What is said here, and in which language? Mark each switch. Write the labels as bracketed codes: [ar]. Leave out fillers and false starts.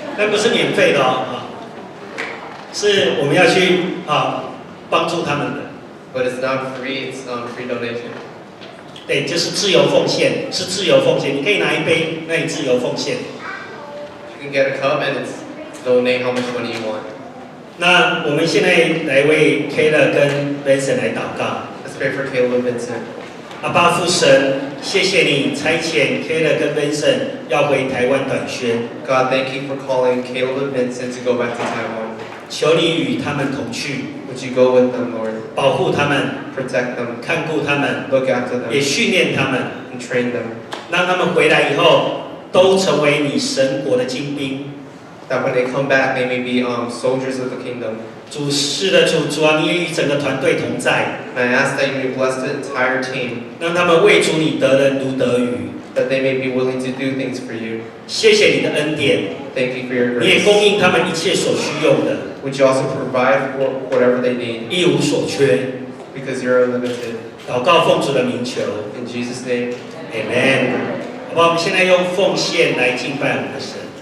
[zh] 那不是免费的哦，是我们要去帮助他们的。 [en] But it's not free, it's free donation. [zh] 对，就是自由奉献，是自由奉献。你可以拿一杯，那你自由奉献。 [en] You can get a cup and it's donate how much money you want. [zh] 那我们现在来为 Kayla 跟 Vincent 来祷告。 [en] Let's pray for Caleb and Vincent. [zh] 阿爸父神，谢谢你差遣 Kayla 跟 Vincent 要回台湾短宣。 [en] God, thank you for calling Caleb and Vincent to go back to Taiwan. [zh] 求你与他们同去， [en] Would you go with them, Lord? [zh] 保护他们， [en] Protect them, [zh] 看顾他们， [en] look after [zh] 也 [en] them, [zh] 训练他们， [en] and train them. [zh] 让他们回来以后都成为你神国的精兵。 [en] That when they come back, they may be soldiers of the kingdom. [zh] 主是的主啊，你也与整个团队同在， [en] And I ask that you may bless the entire team, [zh] 让他们为主你得人如得鱼。 [en] that they may be willing to do things for you. [zh] 谢谢你的恩典， [en] Thank you for your [zh] 你也 [en] grace. [zh] 供应他们一切所需用的， [en] Would you also provide for whatever they need? [zh] 一无所缺。 [en] Because you're unlimited. [zh] 祷告奉主的名求 [en] In Jesus' name, ，Amen。 [zh] 好不好？我们现在用奉献来敬拜我们的神。